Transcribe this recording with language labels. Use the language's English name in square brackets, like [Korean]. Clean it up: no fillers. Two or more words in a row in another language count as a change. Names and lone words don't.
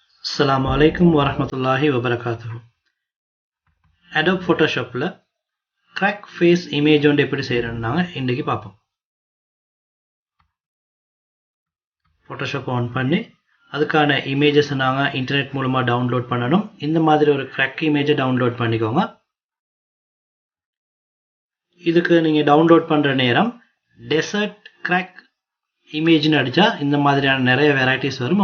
[Arabic] السلام عليكم ورحمة الله وبركاته. [Tamil] Adobe Photoshop la [English] crack face image on [Tamil] எப்படி செய்யறேன்னு நாங்க இன்னைக்கு பார்ப்போம். Photoshop on பண்ணி அதுக்கான இமேஜஸ் நாங்க இன்டர்நெட் மூலமா டவுன்லோட் பண்ணனும். இந்த மாதிரி ஒரு [English] crack image [Tamil] டவுன்லோட் பண்ணிக்கோங்க. இதுக்கு நீங்க டவுன்லோட் பண்ற நேரம் [English] desert crack image [Tamil] னு அடிச்சா இந்த மாதிரியான நிறைய வெரைட்டிஸ் வரும்.